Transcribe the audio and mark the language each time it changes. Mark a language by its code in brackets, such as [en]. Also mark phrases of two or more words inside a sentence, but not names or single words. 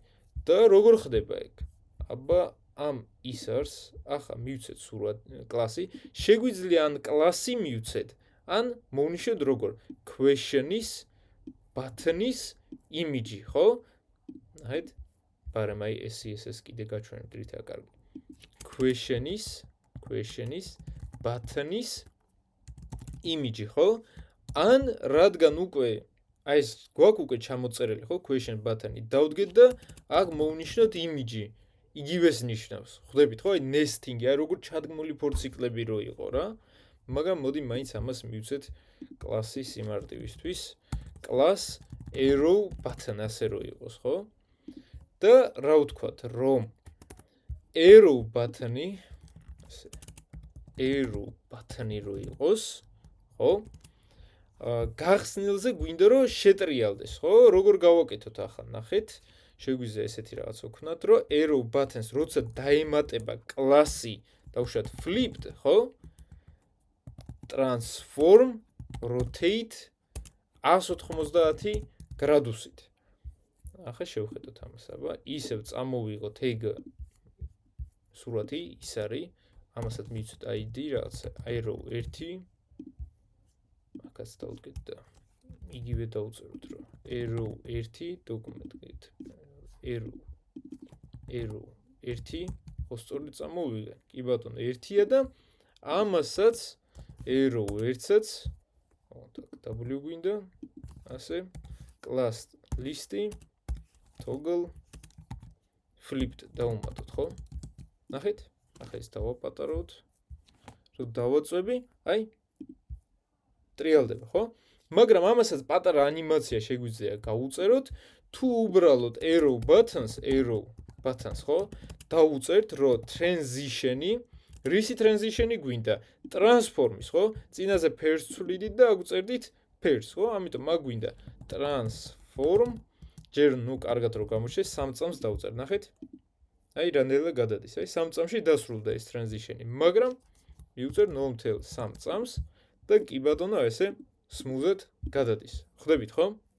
[ka] და როგორ ხდება ეგ? აბა ამ ისარს ახლა მივცეთ სურათ კლასი, შეგვიძლია ან კლასი მივცეთ, ან მოვნიშნოთ როგორ [en] question-ის button-ის image, [ka] ხო? ნახეთ, ბარემ აი CSS კიდე გაჩვენებთ რითაა კარგი. [en] question-ის button-ის image, [ka] ხო? ან რადგან უკვე აი ეს გვაქვს უკვე ჩამოწერილი, ხო, [en] question button-ი [ka] დავდგეთ და აქ მოვნიშნოთ image. იგივეს ნიშნავს. ხვდებით ხო? აი nesting-ი, აი როგორ ჩადგმული ფორციკლები რო იყო რა. მაგრამ მოდი მაინც ამას მივცეთ კლასის სიმარტივისთვის. [en] class arrow button [ka] ასე რო იყოს, ხო? და რა ვთქვათ, რომ [en] arrow button-ი [ka] რო იყოს, ხო? გახსნილზე გვინდა რომ შეტრიალდეს, ხო? როგორ გავაკეთოთ ახლა, ნახეთ. შეგვიძლია ესეთი რაღაც ვქნათ, რომ [en] arrow buttons [ka] როცა დაემატება კლასი, დავუშვათ flipped, ხო? [en] transform rotate [ka] 180 გრადუსით. ახლა შევხედოთ ამას, აბა, ისევ წამოვიღოთ ეგ სურათი, ის არის, ამასაც მივცეთ ID რაღაც arrow 1. აქაც დავდგეთ და იგივე დავწეროთ, რომ arrow 1 დოკუმენტით arrow 1 ხო სწორედ წამოვიღე. კი ბატონო, 1-ია და ამასაც arrow 1-საც w გვინდა, ასე [en] class list-ი toggle flipped [ka] დავუმატოთ, ხო? ნახეთ? ახლა ეს დავაპატაროთ. რომ დავაწვევი, აი ტრიალდება, ხო? მაგრამ ამასაც პატარა ანიმაცია შეგვიძლია გავუწეროთ, თუ უბრალოდ [en] arrow buttons, [ka] ხო? დავუწერთ, რომ transition-ი, რისი transition-ი გვინდა? transform-ის, ხო? წინაზე first ვცვლიდით და აგვწერდით first, ხო? ამიტომ მაგ გვინდა transform, ჯერ ნუ კარგად რო გამოჩნდეს, 3 წამს დავწერ, ნახეთ? აი რანაირად გადადის, აი 3 წამში დასრულდა ეს transition-ი, მაგრამ მივწერ 0.3 წამს და კი ბატონო ესე smooth-ად გადადის. ხვდებით, ხო?